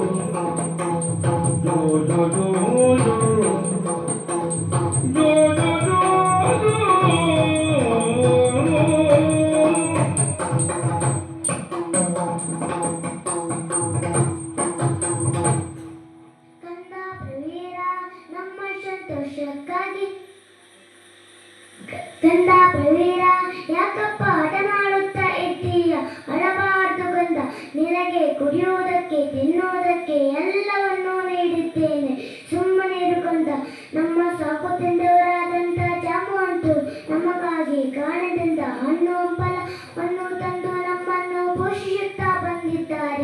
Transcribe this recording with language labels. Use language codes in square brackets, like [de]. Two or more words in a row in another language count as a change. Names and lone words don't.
[kn] ಜೋ ಜೋ ಜೋ ಜೋ ಜೋ ಜೋ ಜೋ ಜೋ. ಕಂದ ಪ್ರವೀರ ನಮ್ಮ ಸಂತೋಷಕ್ಕಾಗಿ, ಕಂದ ಪ್ರವೀರ ಯಾಕಪ್ಪ ಹಠ ಮಾಡುತ್ತಾ ಇದ್ದೀಯ? ಅಳಬಾರ್ದು ಕಂದ, ನಿನಗೆ ಕುಡಿಯುವುದಕ್ಕೆ ತಿನ್ನುವುದಕ್ಕೆ ಎಲ್ಲವನ್ನೂ ನೀಡಿದ್ದೇನೆ. ಸುಮ್ಮನಿರು ಕಂದ. ನಮ್ಮ ಸಾಕು ತಿಂದವರಾದಂಥ ಜಾಂಬವಂತರು ನಮಗಾಗಿ ಕಾರಣದಿಂದ ಹಣ್ಣು ಹಂಪಲವನ್ನು ತಂದು ನಮ್ಮನ್ನು ಪೋಷಿಸುತ್ತಾ ಬಂದಿದ್ದಾರೆ.